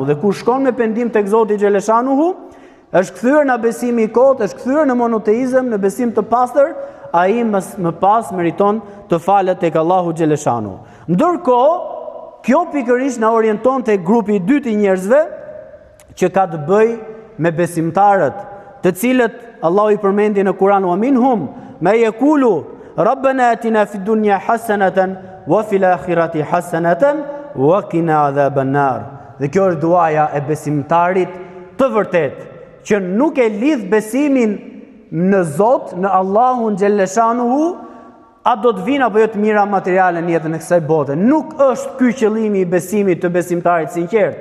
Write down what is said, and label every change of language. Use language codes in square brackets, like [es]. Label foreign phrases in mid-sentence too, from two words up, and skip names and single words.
[sq] Dhe kur shkon me pendim tek Zoti xhaleshanuhu, është kthyer në besimi i kot, është kthyer në monoteizëm, në besim të pastër, ai më pas meriton të falet tek Allahu xhaleshanu. Ndërkohë, kjo pikërisht na orienton tek grupi i dytë i njerëzve që ka të bëjë me besimtarët, të cilët Allahu i përmendi në Kur'an, [ar] ومنهم ما يقول ربنا آتنا في الدنيا حسنة وفي الآخرة حسنة وقنا عذاب النار. [sq] Dhe kjo është duaja e besimtarit të vërtet, që nuk e lidh besimin në Zot, në Allahun xhaleshanuhu, a do të vinë apo jo të mira materiale në jetën e kësaj bote. Nuk është ky qëllimi i besimit të besimtarit sinqert.